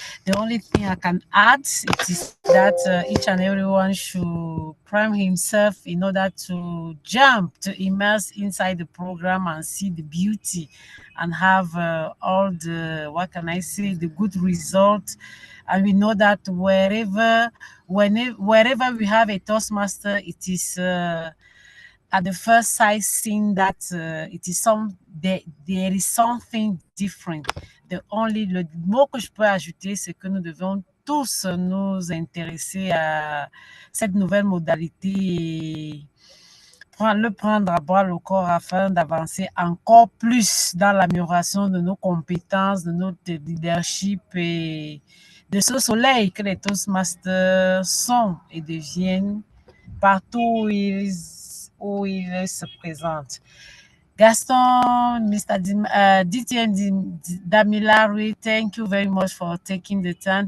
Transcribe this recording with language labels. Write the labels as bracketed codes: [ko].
[en] The only thing I can add is that each and everyone should prime himself in order to jump, to immerse inside the program and see the beauty and have all the, what can I say, the good result. And we know that wherever we have a Toastmaster, it is at the first sight seen that it is there is something different. [fr] Le mot que je peux ajouter, c'est que nous devons tous nous intéresser à cette nouvelle modalité et le prendre à bras le corps afin d'avancer encore plus dans l'amélioration de nos compétences, de notre leadership et de ce soleil que les Toastmasters sont et deviennent partout où ils se présentent. [en] Gaston, Mr. DTM Damilare, thank you very much for taking the time.